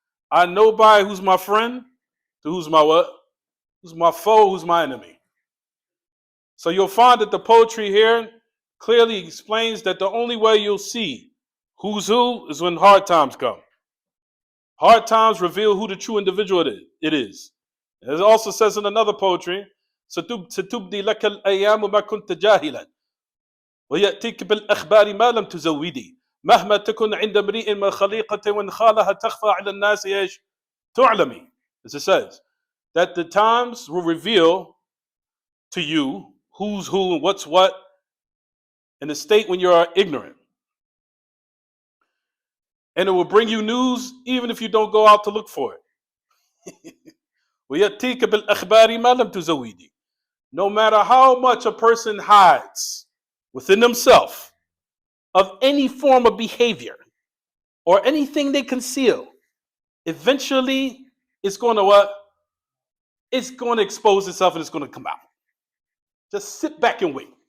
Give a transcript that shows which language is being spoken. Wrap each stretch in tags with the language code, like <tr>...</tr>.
<en>I know by who's my friend to who's my what? Who's my foe, who's my enemy. So you'll find that the poetry here clearly explains that the only way you'll see who's who is when hard times come. Hard times reveal who the true individual it is. It also says in another poetry,</en> <ar>ستبدي لك الأيام ما كنت جاهلا ويأتيك بالأخبار ما لم تزودي مهما تكن عند امرئ من خليقة وإن خالها تخفى على الناس إيش تعلمي.</ar> <en>As it says, that the times will reveal to you who's who and what's what in a state when you are ignorant. And it will bring you news even if you don't go out to look for it.</en> <ar>ويأتيك بالأخبار ما لم تزودي.</ar> <en>No matter how much a person hides within themselves of any form of behavior or anything they conceal, eventually it's going to what? It's going to expose itself and it's going to come out. Just sit back and wait.</en>